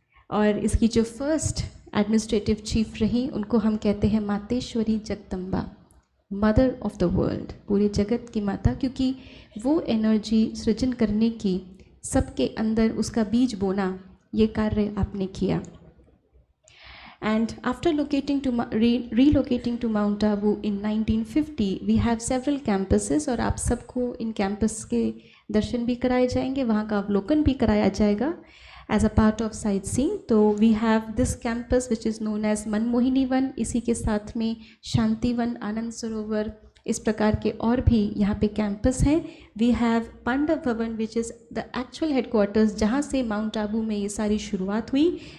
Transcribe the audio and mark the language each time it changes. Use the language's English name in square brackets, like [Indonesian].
[Hindi] और इसकी जो फर्स्ट एडमिनिस्ट्रेटिव चीफ रही उनको हम कहते हैं Mateshwari Jagdamba, [English] mother of the world, [Hindi] पूरे जगत की माता, क्योंकि वो एनर्जी सृजन करने की, सबके अंदर उसका बीज बोना, ये कार्य आपने किया। [English] And after relocating to Mount Abu in 1950, we have several campuses [Hindi] और आप सबको इन कैंपस के दर्शन भी कराए जाएंगे, वहाँ का अवलोकन भी कराया जाएगा [English] as a part of sightseeing। तो we have this campus which is known as Manmohini Van, [Hindi] इसी के साथ में [English] Shanti Van, Anand Sarovar [Hindi] इस प्रकार के और भी यहाँ पे कैंपस हैं. [English] we have Pandav Bhavan which is the actual headquarters [Hindi] जहाँ से माउंट आबू में ये सारी शुरुआत हुई.